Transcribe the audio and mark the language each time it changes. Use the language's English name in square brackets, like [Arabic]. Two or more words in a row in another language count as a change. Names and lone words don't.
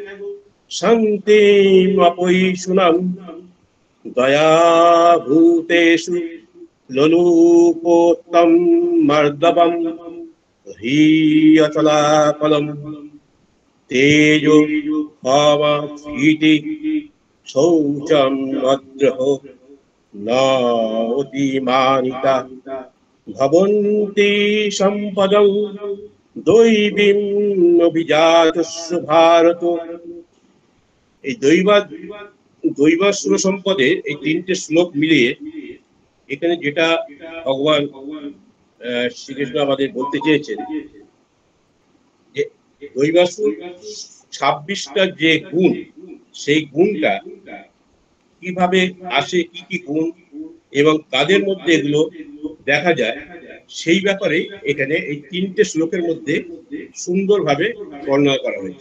[Sanskrit] শান্তিমপৈশুনম দয়া ভূতেষু লোলুপোত্তম মর্দবম হ্রিয়চলাকলম তেজো ক্ষমা ধীতি শৌচম অদ্রহ ন অতিমানিতা ভবন্তি সম্পদং দৈবীম অভিজাতস্য ভারত। [Bangla] এই দৈবাসুর সম্পদের এই তিনটে শ্লোক মিলিয়ে এখানে যেটা ভগবান শ্রীকৃষ্ণ আমাদের বলতে চেয়েছেন যে দৈবাসুর 26টা যে গুণ, সেই গুণটা কিভাবে আসে, কি কি গুণ এবং তাদের মধ্যে এগুলো দেখা যায়, সেই ব্যাপারে এখানে এই তিনটে শ্লোকের মধ্যে সুন্দরভাবে বর্ণনা করা হয়েছে।